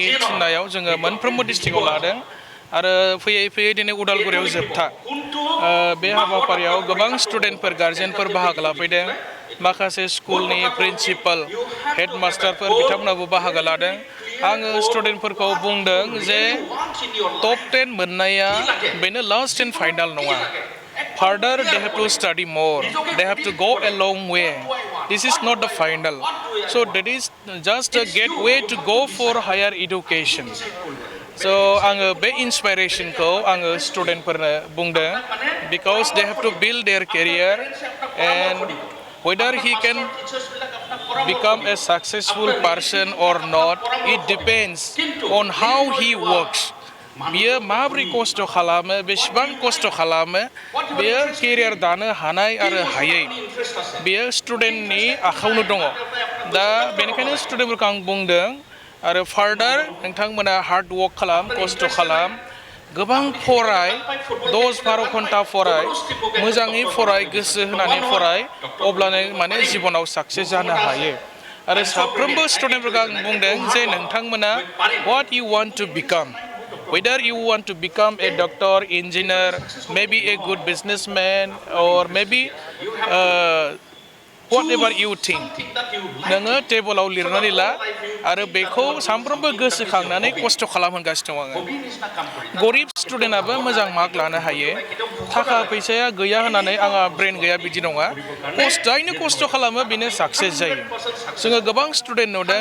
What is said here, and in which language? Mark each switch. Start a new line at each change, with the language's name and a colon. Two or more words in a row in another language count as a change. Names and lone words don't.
Bodo: थिननायाव जोङो मोनफ्रोमबो डिस्ट्रिक्टआव लादों आरो फैयै फैयै दिनै उदालगुरियाव जोबथा बे हाबाफारियाव गोबां स्टुडेन्टफोर गार्जेनफोर बाहागो लाफैदों माखासे स्कुलनि प्रिन्सिपाल हेडमास्टारफोर बिथांमोनाबो बाहागो लादों आङो स्टुडेन्टफोरखौ बुंदों जे टप 10 मोननाया बेनो
English: last and final
Bodo: नङा
English: further they have to study more they have to go a long way this is not the final so that is just a gateway to go for higher education so
Bodo: आङो बे इन्सपाइरेसनखौ आङो स्टुडेन्टफोरनो बुंदों
English: because they have to build their career and whether he can become a successful person or not it depends on how he works
Bodo: बियो माबोरै खस्थ' खालामो बेसेबां खस्थ' खालामो बेयो केरियार दानो हानाय आरो हायै बेयो स्टुडेन्टनि आखायावनो दङ दा बेनिखायनो स्टुडेन्टफोरखौ आं बुंदों आरो फार्दार नोंथांमोना
English: hard work
Bodo: खालाम खस्थ' खालाम गोबां फराय 10-12 घन्टा फराय मोजाङै फराय गोसो होनानै फराय अब्लानो माने जिबनाव साक्सेस जानो हायो आरो साफ्रोमबो स्टुडेन्टफोरखौ आं बुंदों जे नोंथांमोना
English: what you want to become whether you want to become a doctor, engineer, maybe a good businessman or maybe whatever you think
Bodo: नोङो टेबोलाव लिरनानै ला आरो बेखौ सानफ्रोमबो गोसोखांनानै खस्थ' खालामहोगासिनो दं आङो गरिब स्टुडेन्टआबो मोजां मार्क लानो हायो थाखा फैसाया गैया होननानै आंहा ब्रेन गैया बिदि नङा जायनो खस्थ' खालामो बेनो साक्सेस जायो जोङो गोबां स्टुडेन्ट नुदों